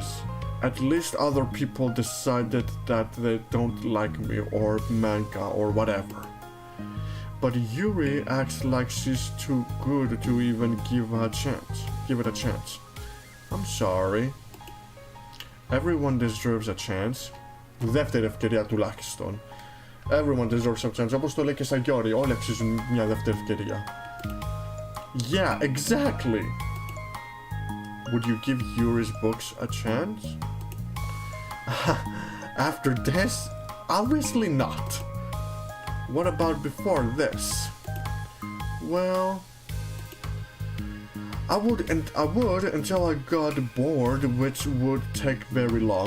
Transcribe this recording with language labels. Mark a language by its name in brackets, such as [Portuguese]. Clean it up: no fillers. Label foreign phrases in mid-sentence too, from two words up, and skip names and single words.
[English] At least other people decided that they don't like me or manga or whatever. But Yuri acts like she's too good to even give it a chance. I'm sorry. Everyone deserves a chance. [Greek] Δεύτερη ευκαιρία τουλάχιστον. [English] Everyone deserves a chance. [Greek] Όπως το λέει και σαν Yuri, όλοι αξίζουν μια δεύτερη ευκαιρία. [English] Yeah, exactly. Would you give Yuri's books a chance? After this? Obviously not. What about before this? Well, I would until I got bored, which would take very long.